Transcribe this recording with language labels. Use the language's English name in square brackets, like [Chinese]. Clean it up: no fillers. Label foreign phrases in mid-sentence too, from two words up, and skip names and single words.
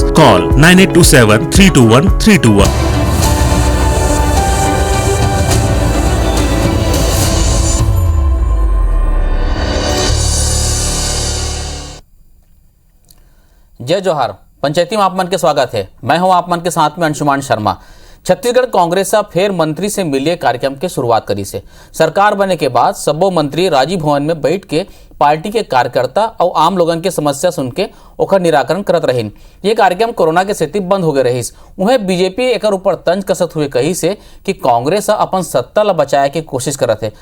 [Chhattisgarhi] कॉल 9827321321। जय जोहार। पंचायती में आप मन के स्वागत है। मैं हूं आप मन के साथ में अंशुमान शर्मा। छत्तीसगढ़ कांग्रेस फिर मंत्री से मिलिए कार्यक्रम के शुरुआत करी से। सरकार बने के बाद सबो मंत्री राजीव भवन में बैठ के पार्टी के कार्यकर्ता और आम लोगन के समस्या सुन के ओकर निराकरण करत रहीन। ये कार्यक्रम कोरोना के सेती बंद हो गए रहीस। उन्हें बीजेपी एकर ऊपर तंज कसत हुए कही से कि कांग्रेस अपन सत्ता ला बचाए के कोशिश करत है।